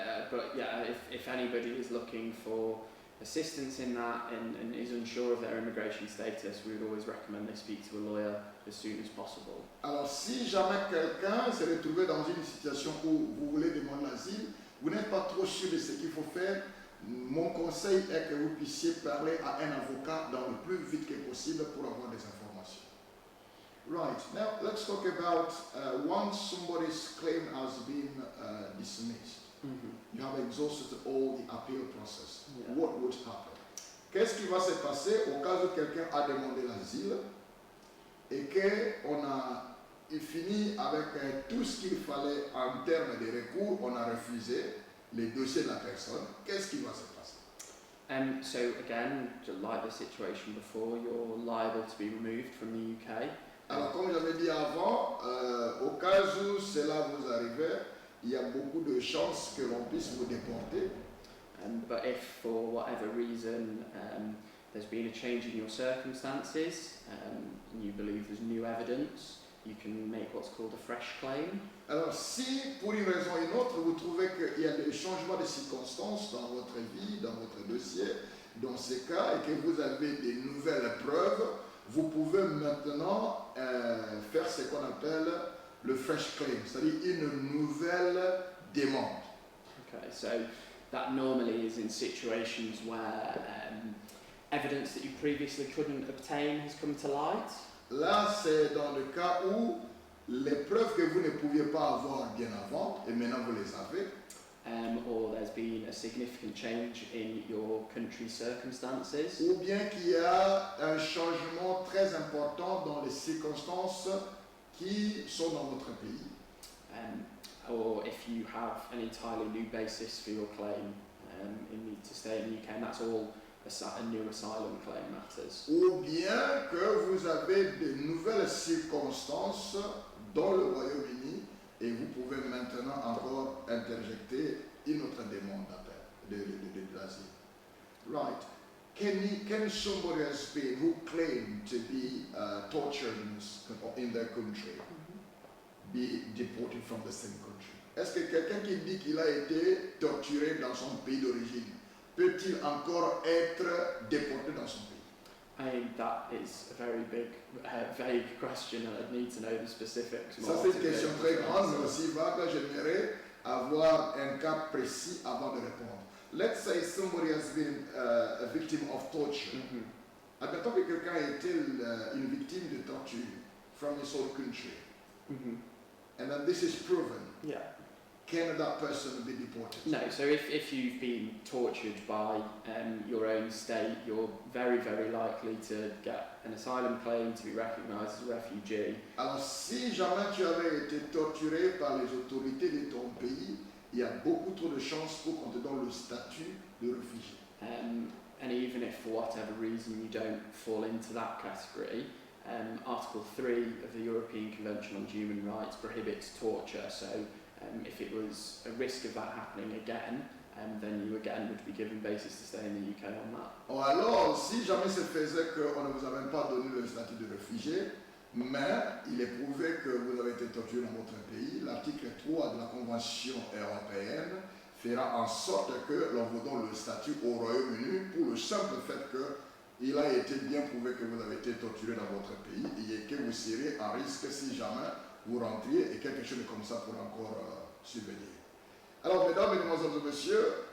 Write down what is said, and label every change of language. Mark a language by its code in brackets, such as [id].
[en] But yeah, if anybody is looking for assistance in that and is unsure of their immigration status, we would always recommend they speak to a lawyer as soon as possible. [fr] Alors, si jamais quelqu'un s'est retrouvé dans une situation où vous voulez demander l'asile, vous n'êtes pas trop sûr de ce qu'il faut faire, mon conseil est que vous puissiez parler à un avocat dans le plus vite que possible pour avoir des informations. [en] Right, now let's talk about once somebody's claim has been dismissed. You have exhausted all the appeal process. Yeah. What would happen? [fr] Qu'est-ce qui va se passer au cas où quelqu'un a demandé l'asile et qu'on a fini avec tout ce qu'il fallait en termes de recours, on a refusé les dossiers de la personne? Qu'est-ce qui va se passer? [en] So again, like the situation before, you're liable to be removed from the UK. [fr] Alors comme j'avais dit avant, au cas où cela vous arrivait, il y a beaucoup de chances que l'on puisse vous déporter. [en] But if for whatever reason there's been a change in your circumstances and you believe there's new evidence, you can make what's called a fresh claim. [fr] Alors si pour une raison ou une autre vous trouvez qu'il y a des changements de circonstances dans votre vie, dans votre dossier, dans ces cas, et que vous avez des nouvelles preuves, vous pouvez maintenant faire ce qu'on appelle le fresh claim, c'est-à-dire une nouvelle demande. [en] Okay, so that normally is in situations where evidence that you previously couldn't obtain has come to light. [fr] Là, c'est dans le cas où les preuves que vous ne pouviez pas avoir bien avant, et maintenant vous les avez. [en] Or there's been a significant change in your country's circumstances. [fr] Ou bien qu'il y a un changement très important dans les circonstances qui sont dans votre pays. [en] Or if you have an entirely new basis for your claim to stay in the UK, and that's all a new asylum claim matters. [fr] Ou bien que vous avez de nouvelles circonstances dans le Royaume-Uni et vous pouvez maintenant encore interjecter une autre demande d'asile. [en] Right. Can somebody has been who claimed to be tortured in their country be deported from the same country? [fr] Est-ce que quelqu'un qui dit qu'il a été torturé dans son pays d'origine peut-il encore être déporté dans son pays? [en] I mean, that is a very big, vague question, and I'd need to know the specifics. [fr] Ça, c'est une question très grande, mais aussi vague. J'aimerais avoir un cas précis avant de répondre. [en] Let's say somebody has been a victim of torture. [fr] Admettons que quelqu'un a été une victime de torture [en] from his own country. And then this is proven. Yeah. Can that person be deported? No, so if you've been tortured by your own state, you're very, very likely to get an asylum claim, to be recognised as a refugee. [fr] Alors, si jamais tu avais été torturé par les autorités de ton pays, il y a beaucoup trop de chances pour qu'on te donne le statut de réfugié. [en] And even if for whatever reason you don't fall into that category, Article 3 of the European Convention on Human Rights prohibits torture, so if it was a risk of that happening again, then you again would be given basis to stay in the UK on that. [fr] Oh, alors, si jamais se faisait qu'on ne vous a même pas donné le statut de réfugié, mais il est prouvé que vous avez été torturé dans votre pays, l'article 3 de la Convention européenne fera en sorte que l'on vous donne le statut au Royaume-Uni pour le simple fait qu'il a été bien prouvé que vous avez été torturé dans votre pays et que vous serez en risque si jamais vous rentriez et quelque chose comme ça pourrait encore subvenir. Alors, mesdames, mesdemoiselles et messieurs,